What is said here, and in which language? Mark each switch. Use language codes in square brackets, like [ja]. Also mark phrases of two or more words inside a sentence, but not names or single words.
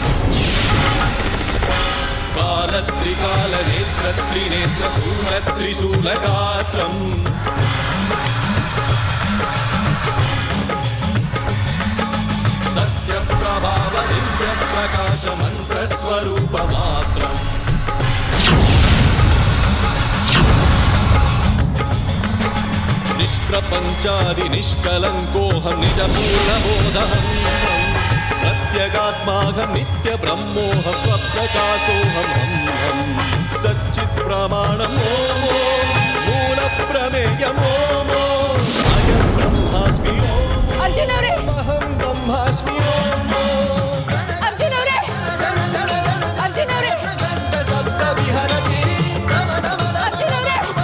[sa] ಸತ್ಯ ಪ್ರಭಾವ ದಿವ್ಯ ಪ್ರಕಾಶ ಮಂತ್ರ ಸ್ವರೂಪ ಮಾತ್ರ निष्प्रपञ्चादि निष्कलङ्कोऽहं निजमूलबोधहं प्रत्यगात्माहं नित्यब्रह्मोऽहं स्वप्रकाशोऽहं हं सच्चित्प्रमाणं ओमो मूलप्रमेयम् ओमो अयं ब्रह्मास्मि ओमो [kn] अर्जुन ಅವರೇ, [sa] अहं ब्रह्मास्मि ओमो [kn] ಅರ್ಜುನ್ ಅವರೇ, ಅರ್ಜುನ್ ಅವರೇ, [sa] शब्दविहरति [kn] ಅರ್ಜುನ್ ಅವರೇ.